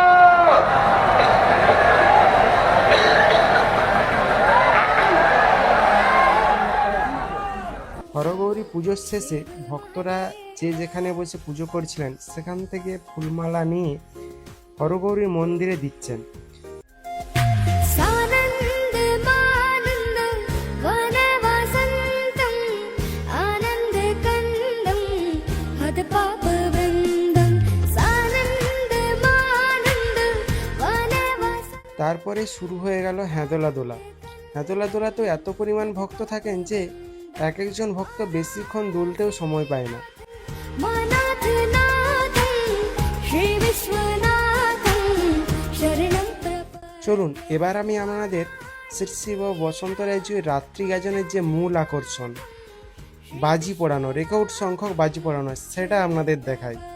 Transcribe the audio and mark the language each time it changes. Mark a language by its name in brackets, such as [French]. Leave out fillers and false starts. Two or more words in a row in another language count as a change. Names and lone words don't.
[Bangla] হরগৌরী পুজোর শেষে ভক্তরা যে যেখানে বসে পুজো করছিলেন সেখান থেকে ফুলমালা নিয়ে হরগৌরীর মন্দিরে দিচ্ছেন। [Sanskrit] सानन्दमानन्द वनवसन्तं आनन्दकन्दं हतपापवृन्दं सानन्दमानन्द वनवसन्तं। [Bangla] তারপরে শুরু হয়ে গেল হেঁদোলাদোলা। হেঁদোলাদোলাতেও এত পরিমাণ ভক্ত থাকেন যে এক একজন ভক্ত বেশিক্ষণ দুলতেও সময় পায় না। [Sanskrit] मनाथनाथं श्रीविश्वनाथं शरणं प्रपद्ये। [Bangla] চলুন এবার আমি আপনাদের শ্রী শ্রী বাবা বসন্ত রায়জির রাত্রি গাজনের যে মূল আকর্ষণ বাজি পোড়ানো, রেকর্ড সংখ্যক বাজি পোড়ানো, সেটা আপনাদের দেখাই।